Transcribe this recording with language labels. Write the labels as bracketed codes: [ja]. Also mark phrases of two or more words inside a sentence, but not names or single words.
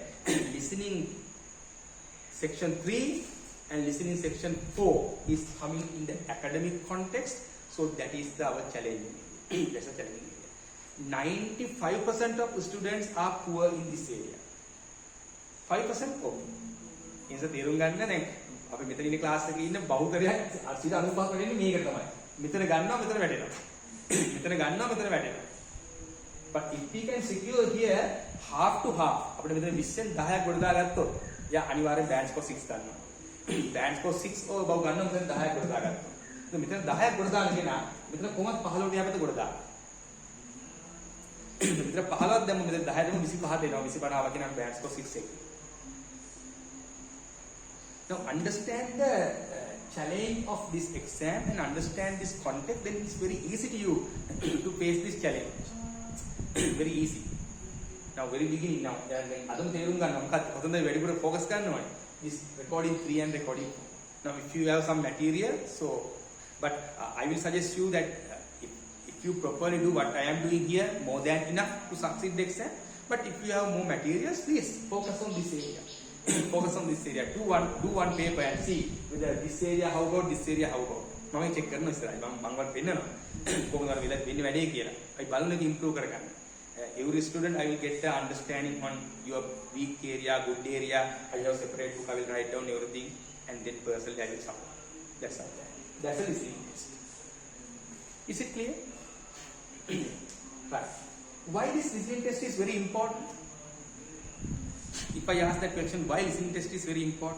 [en] Listening section 3 and listening section 4 is coming in the academic context. So that is our challenge. That's a challenging area. 95% of students are poor in this area. 5% poor. In the [si] තේරුම් ගන්න දැන් අපි මෙතන ඉන්න ක්ලාස් එකේ ඉන්න බහුතරයක් 95% වෙන්නේ මේක තමයි. මෙතන ගන්නවා මෙතන වැටෙනවා. මෙතන ගන්නවා මෙතන වැටෙනවා. [en] But if we can secure here half to half [si] අපිට මෙතන 20න් 10ක් ගොඩ දාගත්තොත් යා අනිවාර්යෙන් [en] band score [si] 6 ගන්නවා. [en] band score [si] 6 ඔය බව ගන්නවා මෙතන 10ක් ගොඩ දාගත්තා. ඉතින් මෙතන 10ක් ගොඩ දාන කෙනා මෙතන කොහොමද 15ට යහපත ගොඩ දාන්නේ? මෙතන 15ක් දැම්ම මෙතන 10ටම 25ට එනවා. 25ට ආවා කියනවා [en] band score [si] 6 එක. [en] Now understand the challenge of this exam and understand this context, then it's very easy to you to face this challenge. Very easy. Now very beginning now [si] අදම තේරුම් ගන්න මොකක්ද කොතනද වැඩිපුර focus ගන්න ඕනේ. [en] This recording 3 and recording 4. Now if you have some material, so but I will suggest you that if you properly do what I am doing here, more than enough to succeed the exam. But if you have more materials, please focus on this area. Focus on this area. Do one paper and see whether this area how about, this area how about. [si] මම check කරනවා ඉස්සරහට. මම වත් පෙන්නනවා. කොහොමද වෙලා වෙන්නේ වැඩේ කියලා. අපි බලන එක improve කරගන්න. [en] Every student I will get the understanding on your weak area, good area. I have separate book. I will write down everything and then personally I will support. That's all. That's a listening test. Is it clear? Right. Why this listening test is very important? If I ask that question, why listening test is very important?